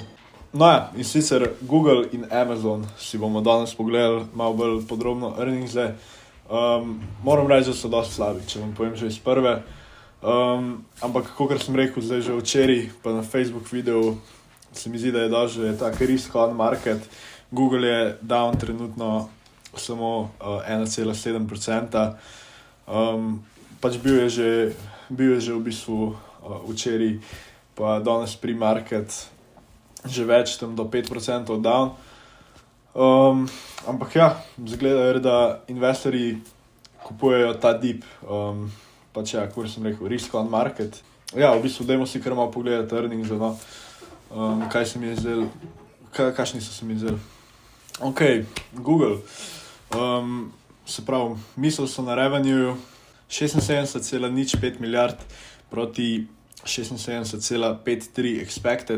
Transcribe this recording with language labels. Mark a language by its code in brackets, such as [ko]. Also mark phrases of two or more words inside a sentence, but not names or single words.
[sl] No ja, in sicer Google in Amazon si bomo danes pogledali malo bolj podrobno earningse. Moram reči, da so dosti slabi, če vam povem že iz prve. Ampak, kakor sem rekel, zdaj že včeraj, pa na Facebook videu, se mi zdi, da je že tak [en] risk on market. [sl] Google je down trenutno samo 1,7%. Pač bil je že v bistvu včeraj, pa danes pre-market že več, tam do 5% down. Ampak ja, zgleda, da investorji kupujejo ta dip, pač ja, kot sem rekel, [en] risk on market. [sl] Ja, v bistvu dajmo si kar malo pogledati earnings, no, kaj se mi je zdelo, kakšni so se mi zdeli. Ok, Google, se pravi, mislili so na revenue 76,05 milijard proti 76,53 expected.